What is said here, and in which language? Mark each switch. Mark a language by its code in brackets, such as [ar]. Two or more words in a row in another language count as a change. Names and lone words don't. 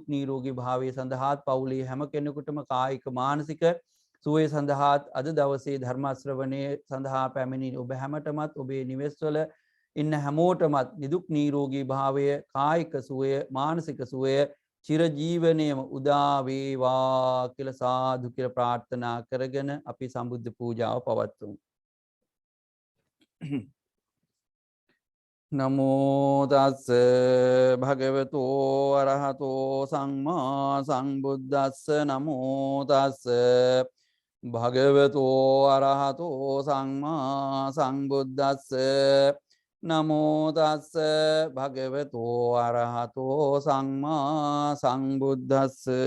[si] නිරෝගී භාවයේ සඳහාත් පවුලේ හැම කෙනෙකුටම කායික මානසික සුවය සඳහාත් අද දවසේ ධර්ම ශ්‍රවණයේ සඳහා පැමිණි ඔබ හැමතෙමත් ඔබේ නිවෙස්වල ඉන්න හැමෝටමත් නිදුක් නිරෝගී භාවය කායික සුවය මානසික සුවය චිරජීවනයේම උදා වේවා කියලා සාදු කියලා ප්‍රාර්ථනා කරගෙන අපි සම්බුද්ධ පූජාව පවත්වමු. [pi] නමෝ තස් භගවතෝ අරහතෝ සම්මා සම්බුද්දස්ස නමෝ තස් භගවතෝ අරහතෝ සම්මා සම්බුද්දස්ස නමෝ තස් භගවතෝ අරහතෝ සම්මා සම්බුද්දස්ස